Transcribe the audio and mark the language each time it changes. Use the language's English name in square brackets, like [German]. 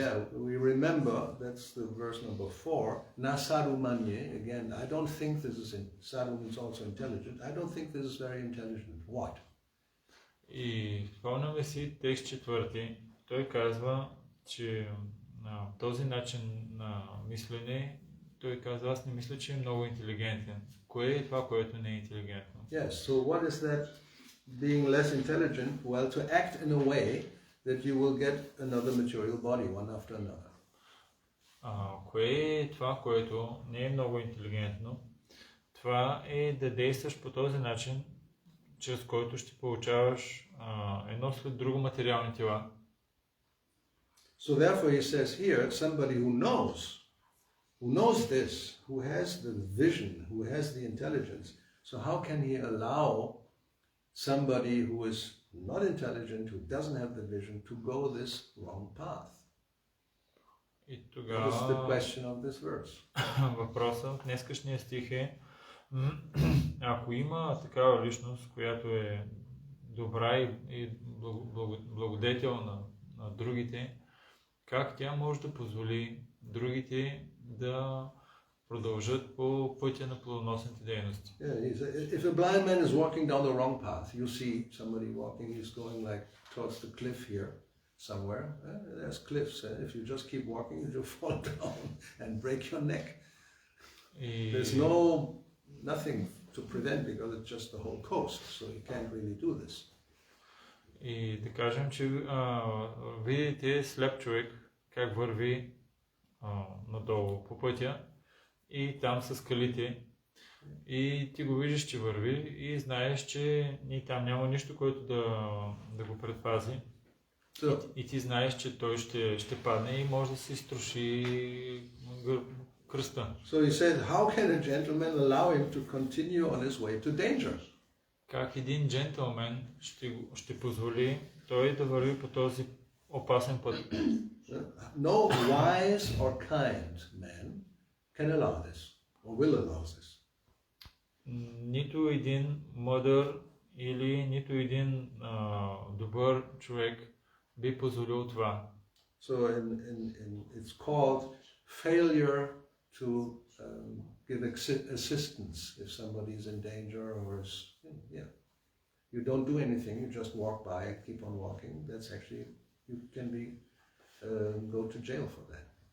[English] Yeah, we remember, that's the verse number 4, na sadhu manye. Again, I don't think this is, sadhu means also intelligent. I don't think this is very intelligent. What? [Bulgarian] И спомняме си текст 4. Той казва, че този начин на мислене, той казва, аз не мисля, че е много интелигентен. Кое е това, което не е интелигентно? [English] Yes, so what is that being less intelligent? Well, to act in a way that you will get another material body, one after another. [Bulgarian] Кое е това, което не е много интелигентно? Това е да действаш по този начин, чрез който ще получаваш едно след друго материални тела. [English] So therefore he says here, somebody who knows this, who has the vision, who has the intelligence, so how can he allow somebody who is not intelligent, who doesn't have the vision, to go this wrong path? [Bulgarian] И тогава [English] That is the question of this verse. [Bulgarian] Въпросът в днескашния стих е, ако има такава личност, която е добра и благодетел на другите, как тя може да позволи другите да продължат по пътя на плодоносните дейности? [English] If a blind man is walking down the wrong path, you see somebody walking, he's going like towards the cliff here somewhere. There's cliffs. If you just keep walking, you'll fall down and break your neck. There's nothing to prevent because it's just the whole coast, so you can't really do this. [Bulgarian] И да кажем, че видите сляп човек как върви надолу по пътя и там са скалите и ти го виждаш, че върви и знаеш, че там няма нищо, което да го предпази. И ти знаеш, че той ще падне и може да се изтроши кръста. [English] So he said, how can a gentleman allow him to continue on his way to danger? [Bulgarian] Как един джентълмен ще позволи той да върви по този опасен път? [English] No wise or kind man can allow this, or will allow this. [Bulgarian] Нито един мъдър или нито един добър човек би позволил това. [English] So it's called failure to give assistance if somebody is in danger or is, you don't do anything, you just walk by and keep on walking. That's actually, you can go to jail for that.